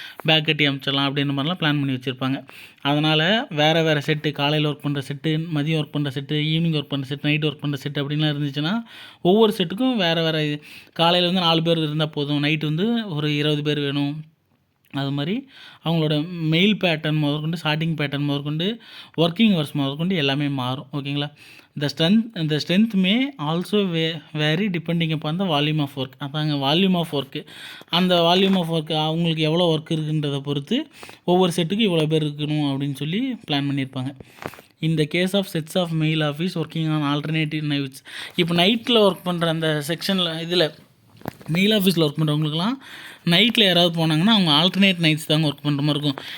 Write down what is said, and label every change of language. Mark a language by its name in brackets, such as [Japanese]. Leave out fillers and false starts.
[Tamil] Back கட்டி அனுப்பிச்சிடலாம் அப்படின்ற மாதிரிலாம் பிளான் பண்ணி வச்சுருப்பாங்க. அதனால் வேறு வேறு செட்டு, காலையில் ஒர்க் பண்ணுற செட்டு, மதியம் ஒர்க் பண்ணுற செட்டு, ஈவினிங் ஒர்க் பண்ணுற செட், நைட் ஒர்க் பண்ணுற செட் அப்படின்லாம் இருந்துச்சுன்னா, ஒவ்வொரு செட்டுக்கும் வேறு வேறு காலையில் வந்து 4 பேர் இருந்தால் போதும், நைட்டு வந்து ஒரு 20 பேர் வேணும். அது மாதிரி அவங்களோட மெயில் பேட்டர்ன் முதற்கொண்டு, ஷார்ட்டிங் பேட்டர்ன் முதற்கொண்டு, ஒர்க்கிங் ஹவர்ஸ் முதற்கொண்டு எல்லாமே மாறும். ஓகேங்களா? [English] the strength may also vary depending upon the volume of work. [Tamil] அதாங்க வால்யூம் ஆஃப் ஒர்க்கு. அந்த வால்யூம் ஆஃப் ஒர்க் அவங்களுக்கு எவ்வளோ ஒர்க் இருக்குன்றதை பொறுத்து ஒவ்வொரு செட்டுக்கும் இவ்வளோ பேர் இருக்கணும் அப்படின்னு சொல்லி பிளான் பண்ணியிருப்பாங்க. [English] இந்த case of sets of mail office working on alternative nights. [Tamil] இப்போ நைட்டில் ஒர்க் பண்ணுற அந்த செக்ஷனில் இதில் மெயில் ஆஃபீஸில் ஒர்க் பண்ணுறவங்களுக்குலாம் நைட்டில் யாராவது போனாங்கன்னா அவங்க ஆல்டர்னேட் நைட்ஸ் தாங்க ஒர்க் பண்ணுற மாதிரி இருக்கும்.